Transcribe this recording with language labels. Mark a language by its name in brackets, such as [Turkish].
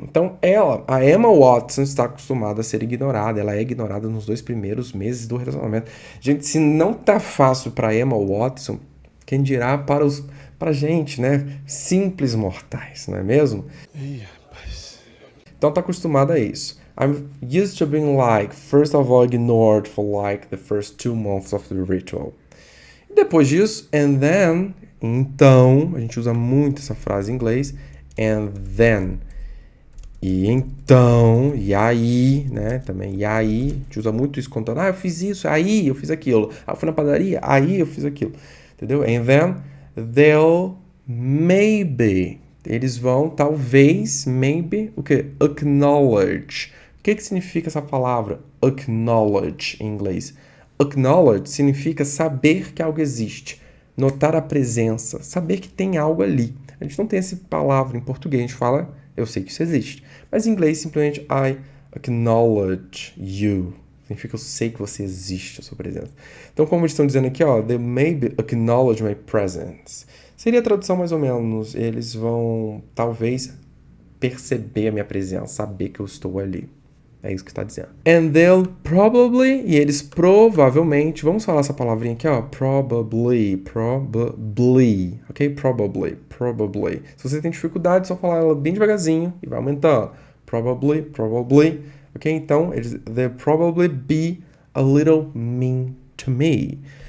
[Portuguese] Então, a Emma Watson, está acostumada a ser ignorada. Ela é ignorada nos 2 primeiros meses do relacionamento. Gente, se não tá fácil para Emma Watson, quem dirá pra gente, né, simples mortais, não é mesmo? Então, tá acostumada a isso. [English] I'm used to being like, first of all, ignored for like the first 2 months of the ritual. [Portuguese] E depois disso, [English] and then, [Portuguese] então, a gente usa muito essa frase em inglês, and then. E então, e aí, né, também, e aí, a gente usa muito isso contando, eu fiz isso, aí eu fiz aquilo, eu fui na padaria, aí eu fiz aquilo, entendeu? [English] And then, they'll maybe, [Portuguese] eles vão, talvez, [English] maybe, [Portuguese] o quê? [English] Acknowledge. [Portuguese] O que significa essa palavra? Acknowledge, em inglês. Acknowledge significa saber que algo existe, notar a presença, saber que tem algo ali. A gente não tem essa palavra em português, a gente fala, eu sei que isso existe. Mas em inglês, simplesmente, [English] I acknowledge you. [Portuguese] Significa eu sei que você existe, a sua presença. Então, como eles estão dizendo aqui, ó, [English] they maybe acknowledge my presence. [Portuguese] Seria a tradução mais ou menos, eles vão, talvez, perceber a minha presença, saber que eu estou ali. É isso que está dizendo. [English] And they'll probably, [Portuguese] e eles provavelmente, vamos falar essa palavrinha aqui, ó, probably, ok? [English] Probably. [Portuguese] Se você tem dificuldade, é só falar ela bem devagarzinho e vai aumentando. [English] Probably, ok? [Portuguese] Então, [English] they'll probably be a little mean to me.